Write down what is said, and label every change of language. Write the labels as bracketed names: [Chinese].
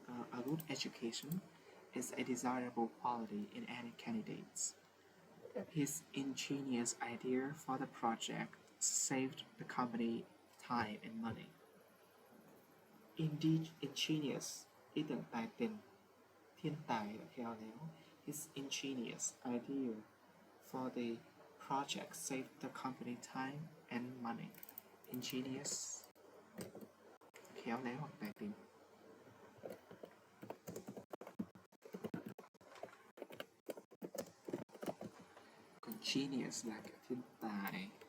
[English] A good education is a desirable quality in any candidates. His ingenious idea for the project saved the company time and money. [Vietnamese] Indeed, ingenious, ý tưởng tài tình, thiên tài và khéo léo. [English] His ingenious idea for the project saved the company time and money. [Vietnamese] Ingenious, khéo léo hoặc tài tình. Còn genius là kiểu thiên tài.